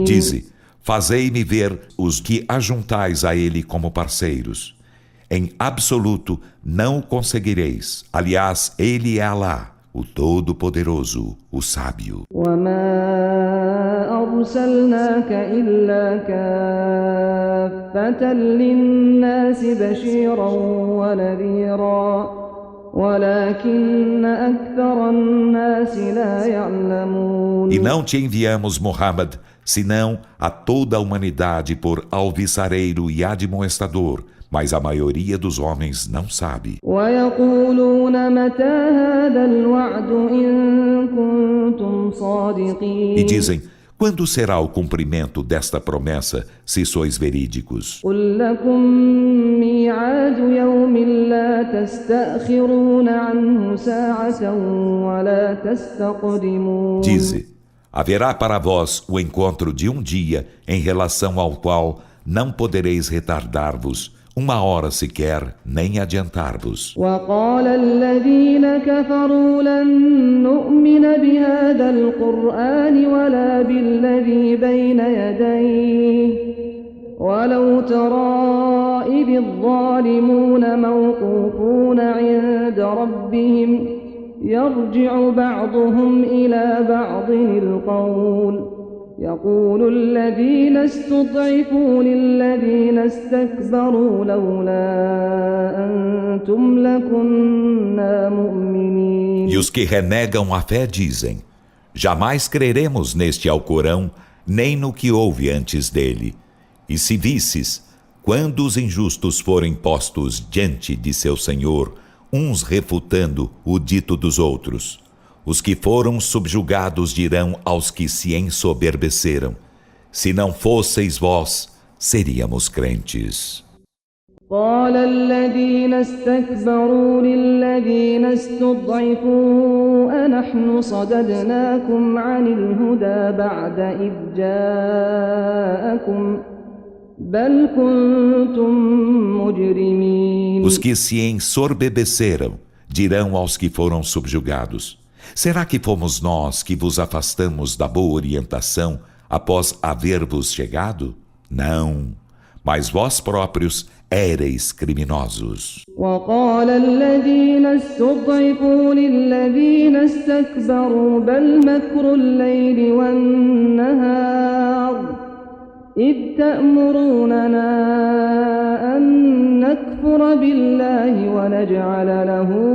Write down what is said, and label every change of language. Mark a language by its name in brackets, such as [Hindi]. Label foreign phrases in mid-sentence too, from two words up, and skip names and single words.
[Portuguese] Dize: fazei-me ver os que ajuntais a Ele como parceiros. Em absoluto não o conseguireis. Aliás, Ele é Alá, o Todo-Poderoso, o Sábio. [Arabic] وما أرسلناك إلا كافة للناس بشيرا ونذيرا ولكن أكثر الناس لا يعلمون. [Portuguese] E não te enviamos, Muhammad, senão a toda a humanidade por alvissareiro e admoestador, mas a maioria dos homens não sabe. [Arabic] ويقولون متى هذا الوعد إن كنتم صادقين [Portuguese] E dizem, quando será o cumprimento desta promessa, se sois verídicos? [Arabic] قل لكم ميعاد يوم لا تستأخرون عنه ساعة ولا تستقدمون [Portuguese] Dize, haverá para vós o encontro de um dia em relação ao qual não podereis retardar-vos uma hora sequer, nem adiantar-vos. [Arabic] وقال الذين كفروا لن نؤمن بهذا القرآن ولا بالذي بين يديه ولو ترى إذ الظالمون موقوفون عند ربهم يرجع بعضهم إلى بعض القول يقول الذين استضعفوا للذين استكبروا لولا أنتم لكنا مؤمنين. [Portuguese] E os que renegam a fé dizem, jamais creremos neste Alcorão, nem no que houve antes dele. E se visses, quando os injustos forem postos diante de seu Senhor, uns refutando o dito dos outros, os que foram subjugados dirão aos que se ensoberbeceram, se não fosseis vós, seríamos crentes. [Arabic] قال الذين استكبروا للذين استضعفوا أنحن صددناكم عن الهدى بعد إذ جاءكم بل كنتم مجرمين. [Portuguese] Os que se ensoberbeceram dirão aos que foram subjugados, será que fomos nós que vos afastamos da boa orientação após haver-vos chegado? Não, mas vós próprios éreis criminosos. [Arabic] وقال الذين استضعفوا للذين استكبروا بل مكر الليل والنهار إذ تأمروننا أن نكفر بالله ونجعل له